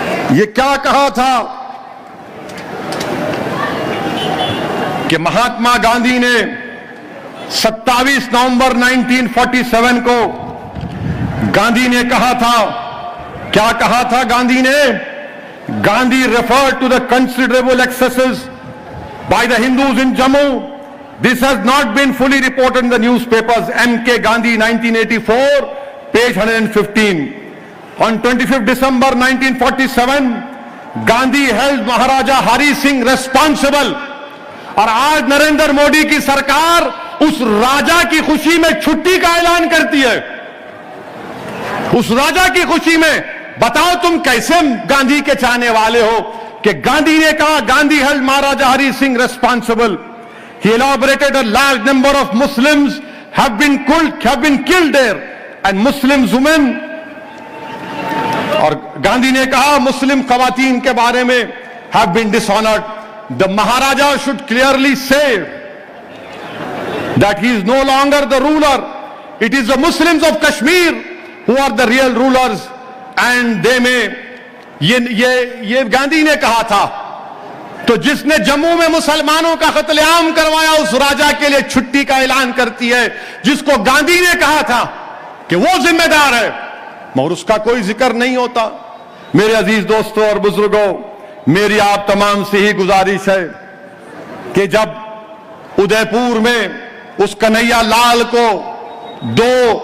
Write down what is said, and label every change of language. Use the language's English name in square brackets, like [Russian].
[Urdu] یہ کیا کہا تھا کہ مہاتما گاندھی نے 27 نومبر 1947 کو گاندھی نے کہا تھا، کیا کہا تھا گاندھی نے؟ Gandhi [English] referred to the considerable excesses by the Hindus in Jammu. This has not been fully reported in the newspapers. M.K. Gandhi, 1984, page 115. On 25th December 1947, Gandhi held Maharaja Hari Singh responsible. [Urdu] اور آج نریندر مودی کی سرکار اس راجہ کی خوشی میں چھٹی کا اعلان کرتی ہے، اس راجہ کی خوشی میں۔ بتاؤ تم کیسے گاندھی کے چاہنے والے ہو کہ گاندھی نے کہا Gandhi [English] held Maharaja Hari Singh responsible. He elaborated a large number of Muslims have been killed there, and Muslim women. [Urdu] اور گاندھی نے کہا مسلم خواتین کے بارے میں [English] have been dishonored. The Maharaja should clearly say that he is no longer the ruler. It is the Muslims of Kashmir who are the real rulers, and they may. [Urdu] یہ گاندھی نے کہا تھا۔ تو جس نے جموں میں مسلمانوں کا قتل عام کروایا اس راجہ کے لیے چھٹی کا اعلان کرتی ہے، جس کو گاندھی نے کہا تھا کہ وہ ذمہ دار ہے، مگر اس کا کوئی ذکر نہیں ہوتا۔ میرے عزیز دوستوں اور بزرگوں، میری آپ تمام سے ہی گزارش ہے کہ جب ادے پور میں اس کنہیا لال کو دو